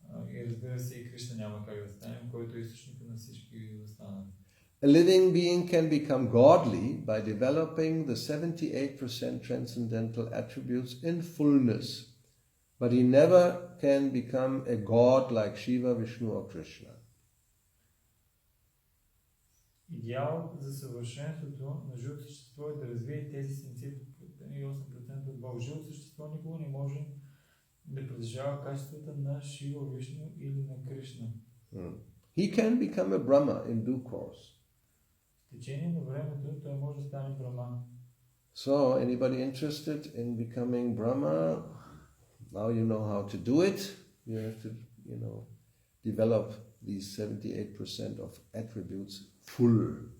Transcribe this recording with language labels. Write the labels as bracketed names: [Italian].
[Bulgarian] И разбира се, и Кришна няма как да станем, който е източника на всички останали. [English] A living being can become godly by developing the 78% transcendental attributes in fullness, but he never can become a god like Shiva, Vishnu or Krishna. [Bulgarian] Идеал за съвършенството на живото същество е да развие тези 78% от Бога. Живото същество никога не може да притежава качествата на Шива, Вишну или на Кришна. [English] He can become a Brahma in due course. [Bulgarian] В течение на времето той може да стане Брахма. [English] So, anybody interested in becoming Brahma? Now you know how to do it. You have to, develop these 78% of attributes full.